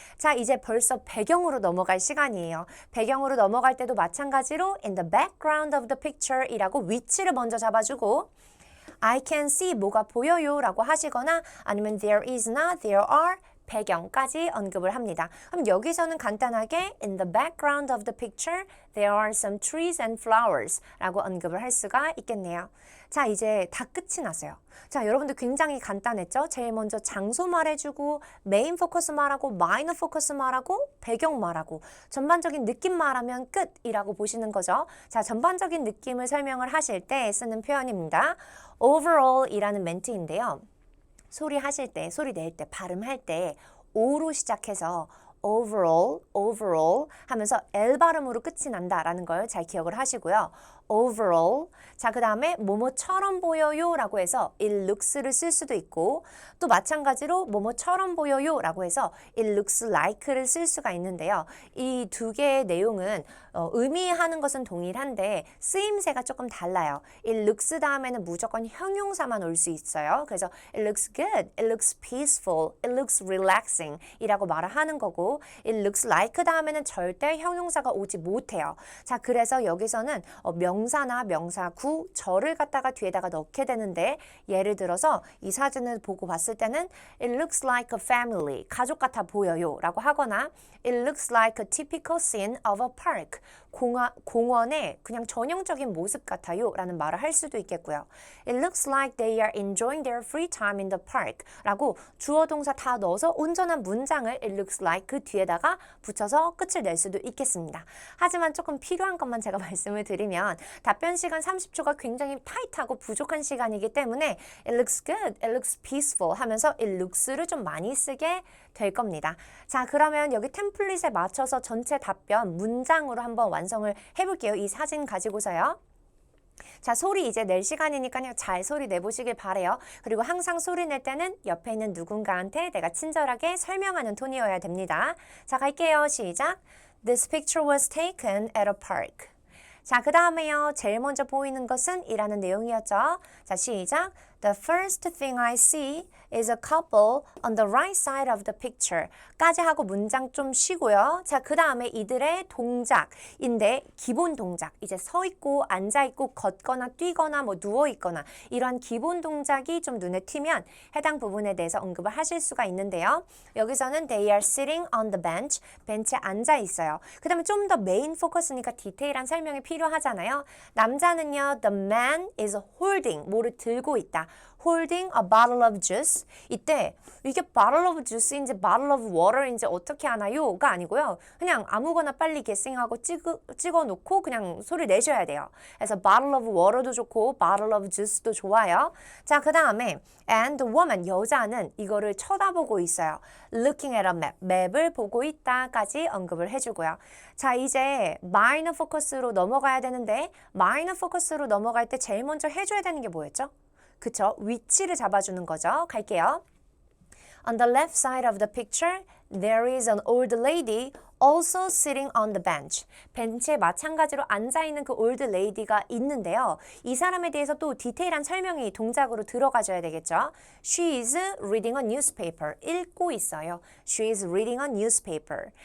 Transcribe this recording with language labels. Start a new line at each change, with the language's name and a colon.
Korean: 자, 이제 벌써 배경으로 넘어갈 시간이에요. 배경으로 넘어갈 때도 마찬가지로
English: in the background of the picture
Korean: 이라고 위치를 먼저 잡아주고
English: I can see
Korean: 뭐가 보여요 라고 하시거나 아니면 there is나 there are 배경까지 언급을 합니다. 그럼 여기서는 간단하게
English: in the background of the picture there are some trees and flowers
Korean: 라고 언급을 할 수가 있겠네요. 자, 이제 다 끝이 났어요. 자, 여러분들 굉장히 간단했죠? 제일 먼저 장소 말해주고 메인 포커스 말하고 마이너 포커스 말하고 배경 말하고 전반적인 느낌 말하면 끝이라고 보시는 거죠. 자, 전반적인 느낌을 설명을 하실 때 쓰는 표현입니다. overall 이라는 멘트인데요. 소리 하실 때, 소리 낼 때, 발음할 때 O로 시작해서 overall 하면서 L 발음으로 끝이 난다라는 걸 잘 기억을 하시고요.
English: overall.
Korean: 자, 그 다음에 뭐뭐처럼 보여요 라고 해서 it looks를 쓸 수도 있고 또 마찬가지로 뭐뭐처럼 보여요 라고 해서 it looks like를 쓸 수가 있는데요. 이 두 개의 내용은 의미하는 것은 동일한데 쓰임새가 조금 달라요. it looks 다음에는 무조건 형용사만 올 수 있어요. 그래서
English: it looks good, it looks peaceful, it looks relaxing
Korean: 이라고 말을 하는 거고
English: it looks like
Korean: 다음에는 절대 형용사가 오지 못해요. 자, 그래서 여기서는 명사나 명사구, 절을 갖다가 뒤에다가 넣게 되는데 예를 들어서 이 사진을 보고 봤을 때는
English: it looks like a family,
Korean: 가족 같아 보여요 라고 하거나
English: it looks like a typical scene of a park,
Korean: 공원의 그냥 전형적인 모습 같아요 라는 말을 할 수도 있겠고요.
English: It looks like they are enjoying their free time in the park
Korean: 라고 주어 동사 다 넣어서 온전한 문장을 it
English: looks like
Korean: 그 뒤에다가 붙여서 끝을 낼 수도 있겠습니다. 하지만 조금 필요한 것만 제가 말씀을 드리면 답변 시간 30초가 굉장히 타이트하고 부족한 시간이기 때문에
English: it looks good, it looks peaceful
Korean: 하면서 it looks를 좀 많이 쓰게 될 겁니다. 자, 그러면 여기 템플릿에 맞춰서 전체 답변 문장으로 한번 완성을 해볼게요. 이 사진 가지고서요. 자, 소리 이제 낼 시간이니까요. 잘 소리 내보시길 바래요. 그리고 항상 소리 낼 때는 옆에 있는 누군가한테 내가 친절하게 설명하는 톤이어야 됩니다. 자, 갈게요. 시작.
English: This picture was taken at a park.
Korean: 자, 그 다음에요. 제일 먼저 보이는 것은 이라는 내용이었죠. 자, 시작.
English: The first thing I see is a couple on the right side of the picture.
Korean: 까지 하고 문장 좀 쉬고요. 자, 그 다음에 이들의 동작인데 기본 동작. 이제 서 있고 앉아 있고 걷거나 뛰거나 뭐 누워 있거나 이러한 기본 동작이 좀 눈에 튀면 해당 부분에 대해서 언급을 하실 수가 있는데요. 여기서는
English: they are sitting on the bench.
Korean: 벤치에 앉아 있어요. 그 다음에 좀 더 메인 포커스니까 디테일한 설명이 필요하잖아요. 남자는요,
English: the man is holding,
Korean: 뭐를 들고 있다.
English: holding a bottle of juice.
Korean: 이때 이게 bottle of juice인지 bottle of water인지 어떻게 하나요?가 아니고요. 그냥 아무거나 빨리 guessing하고 찍어 놓고 그냥 소리 내셔야 돼요. 그래서 bottle of water도 좋고 bottle of juice도 좋아요. 자, 그 다음에
English: and the woman,
Korean: 여자는 이거를 쳐다보고 있어요.
English: looking at a map,
Korean: 맵을 보고 있다까지 언급을 해주고요. 자, 이제 minor focus로 넘어가야 되는데 minor focus로 넘어갈 때 제일 먼저 해줘야 되는 게 뭐였죠? 그쵸? 위치를 잡아주는 거죠. 갈게요.
English: On the left side of the picture, there is an old lady also sitting on the bench.
Korean: 벤치에 마찬가지로 앉아있는 그 old lady가 있는데요. 이 사람에 대해서 또 디테일한 설명이 동작으로 들어가줘야 되겠죠.
English: She is reading a newspaper.
Korean: 읽고 있어요.
English: She is reading a newspaper.